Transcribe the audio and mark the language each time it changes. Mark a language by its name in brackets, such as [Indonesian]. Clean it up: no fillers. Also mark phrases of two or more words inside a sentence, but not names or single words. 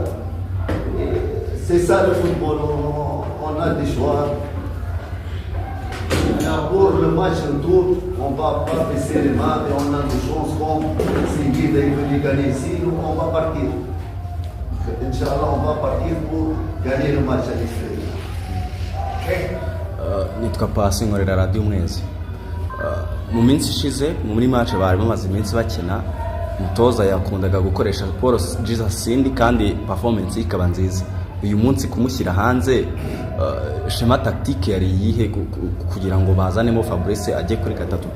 [French] C'est ça le football, on a des choix. Pour le match retour, on ne va pas baisser les mains et on a des chances comme si Guy veut gagner ici, nous on va partir. Inch'Allah, on va partir pour gagner le match à l'extérieur. [Kinyarwanda] Nitwa Pasi nkorera Radio Mwezi. Mu minsi ishize muri match bari bamaze iminsi bakina, umutoza yakundaga gukoresha Paul Jesus Sindi kandi performance ikaba nziza. Uyu munsi kumushyira hanze [French] schema tactique [Kinyarwanda] yari yihe kugira ngo bazanemo Fabrice ajye kuri gatatu?